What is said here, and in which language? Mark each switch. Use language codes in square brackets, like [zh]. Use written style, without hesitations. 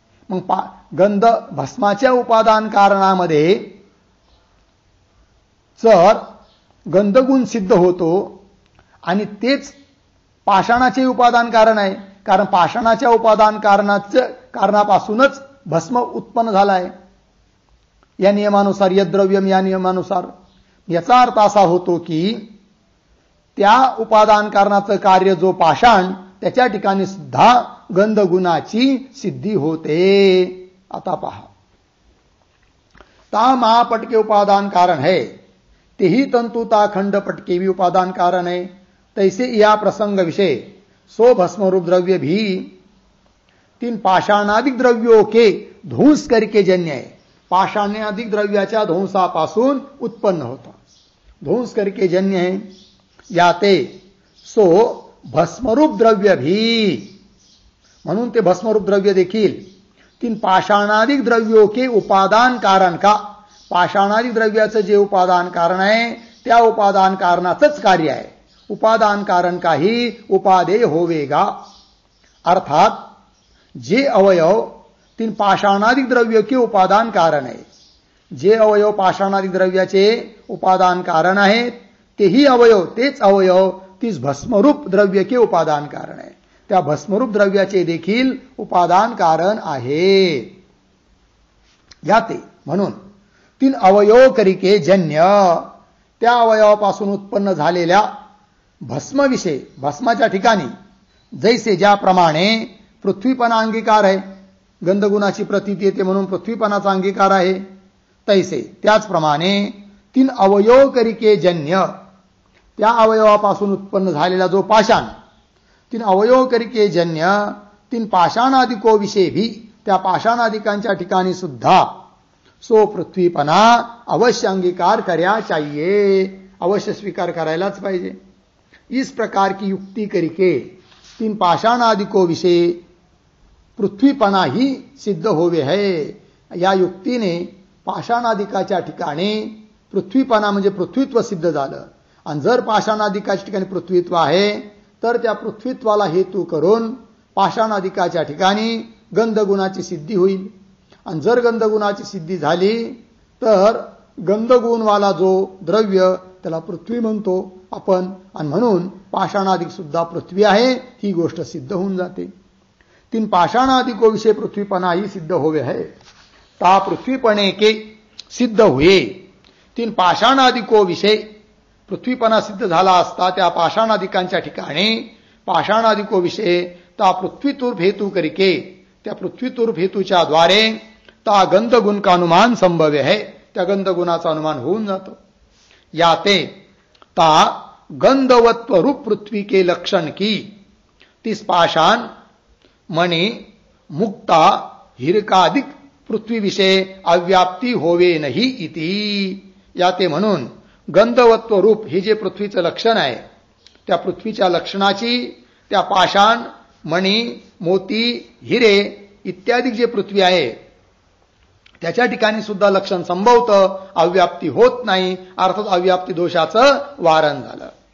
[mr] मग गंध भस्माच्या उपादान कारणामध्ये जर गंधगुण सिद्ध होतो आणि तेच पाषाणाचे उपादान कारण आहे, कारण पाषाणाच्या उपादान कारणापासूनच भस्म उत्पन्न झाला आहे या नियमानुसार, यद्द्रव्यम या नियमानुसार. याचा अर्थ असा होतो की त्या उपादान कारणाचं कार्य जो पाषाण, त्याच्या ठिकाणी सुद्धा गंधगुणाची सिद्धी होते. आता पहा, [hi] ता महापट के उपादान कारण है, तेही तंतु ता खंडपट के भी उपादान कारण है. तैसे यह प्रसंग विषय सो भस्मरूप द्रव्य भी 3 पाषाणाधिक द्रव्यों के ध्वंस करके जन्य है. [mr] पाषाणाधिक द्रव्याच्या ध्वंसापासून उत्पन्न होता, [hi] ध्वंस करके जन्य है. याते सो भस्मरूप द्रव्य भी, [mr] म्हणून ते भस्मरूप द्रव्य देखील [hi] 3 पाषाणाधिक द्रव्यों के उपादान कारण का, [mr] पाषाणाधिक द्रव्याचं जे उपादान कारण आहे त्या उपादान कारणाचंच कार्य आहे. [hi] उपादान कारण का ही उपादेय होवेगा. [mr] अर्थात जे अवयव 3 पाषाणाधिक [hi] द्रव्य के उपादान कारण [mr] आहे, जे अवयव पाषाणाधिक द्रव्याचे उपादान कारण आहेत तेही अवयव, तेच अवयव तीच भस्मरूप द्रव्य के उपादान कारण आहे. त्या भस्मरूप द्रव्याचे देखील उपादान कारण आहे. या ते म्हणून [hi] तीन अवयव करिके जन्य, [mr] त्या अवयवापासून उत्पन्न झालेल्या भस्मविषय, भस्माच्या ठिकाणी जैसे ज्याप्रमाणे पृथ्वीपणा अंगीकार आहे, गंधगुणाची प्रतीती येते म्हणून पृथ्वीपणाचा अंगीकार आहे, तैसे त्याचप्रमाणे तीन अवयव करिके जन्य, त्या अवयवापासून उत्पन्न झालेला जो पाषाण, तीन अवयव करिके जन्य, तीन पाषाणादिको विषय भी, त्या पाषाणादिकांच्या ठिकाणी सुद्धा [hi] सो पृथ्वीपणा अवश्य अंगीकार करया चाहिए, [mr] अवश्य स्वीकार करायलाच पाहिजे. [hi] इस प्रकार की युक्ति करिके तीन पाषाणादिको विषय पृथ्वीपणा ही सिद्ध होवे है. [mr] या युक्तीने पाषाणादिकाच्या ठिकाणी पृथ्वीपणा म्हणजे पृथ्वीत्व सिद्ध झालं. आणि जर पाषाणादिकाच्या ठिकाणी पृथ्वीत्व आहे तर त्या पृथ्वीत्वाला हेतू करून पाषाणादिकाच्या ठिकाणी गंधगुणाची सिद्धी होईल. आणि जर गंधगुणाची सिद्धी झाली तर गंधगुणवाला जो द्रव्य त्याला पृथ्वी म्हणतो आपण, आणि म्हणून पाषाणादिक सुद्धा पृथ्वी आहे ही गोष्ट सिद्ध होऊन जाते. [hi] तीन पाषाणादिको विषय पृथ्वीपणा ही सिद्ध होवे है, ता पृथ्वीपणे के सिद्ध हुए. [mr] तीन पाषाणादिको विषय पृथ्वीपणा सिद्ध झाला असता त्या पाषाणादिकांच्या ठिकाणी पाषाणादिको विषय ता पृथ्वीतूर्फ हेतू करिके, त्या पृथ्वीतूर्फ हेतूच्या द्वारे [hi] ता गंधगुण का अनुमान संभव्य है, [mr] त्या गंधगुणाचा अनुमान होऊन जातो. [hi] याते ता गंधवत्व रूप पृथ्वी के लक्षण की तिस पाषाण मणि मुक्ता हिरकादिक पृथ्वी विषय अव्याप्ती होवे नाही इति. [mr] याते म्हणून गंधवत्व रूप हे जे पृथ्वीचं लक्षण आहे, त्या पृथ्वीच्या लक्षणाची त्या पाषाण मणी मोती हिरे इत्यादी जे पृथ्वी आहे त्याच्या ठिकाणी सुद्धा लक्षण संभवतं, अव्याप्ती होत नाही, अर्थात अव्याप्ती दोषाचं वारण झालं.